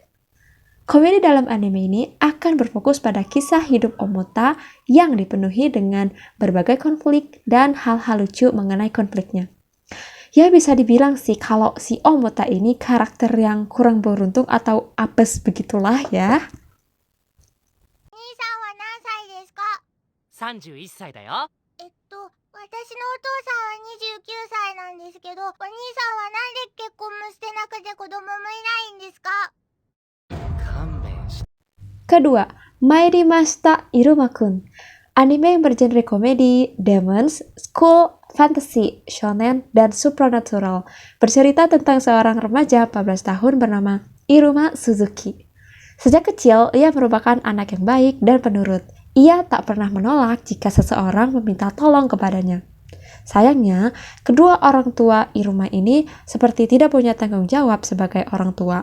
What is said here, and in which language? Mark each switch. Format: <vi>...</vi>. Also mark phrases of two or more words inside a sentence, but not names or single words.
<id>Komedi dalam anime ini akan berfokus pada kisah hidup Omota yang dipenuhi dengan berbagai konflik dan hal-hal lucu mengenai konfliknya. Ya bisa dibilang sih kalau si Omota ini karakter yang kurang beruntung atau apes begitulah ya.</id> <ja>31 歳だよ。私のお父さんは29歳なんですけど、お兄さんはなんで結婚もしてなくて子供もいないんですか？勘弁して。</ja> <id>Kedua, Mairimashita Iruma-kun. Anime yang bergenre komedi,</id> <en>demons, school, fantasy,</en> <id>shonen, dan supernatural. Bercerita tentang seorang remaja 14 tahun bernama Iruma Suzuki. Sejak kecil, ia merupakan anak yang baik dan penurut. Ia tak pernah menolak jika seseorang meminta tolong kepadanya. Sayangnya, kedua orang tua Iruma ini seperti tidak punya tanggung jawab sebagai orang tua.</id>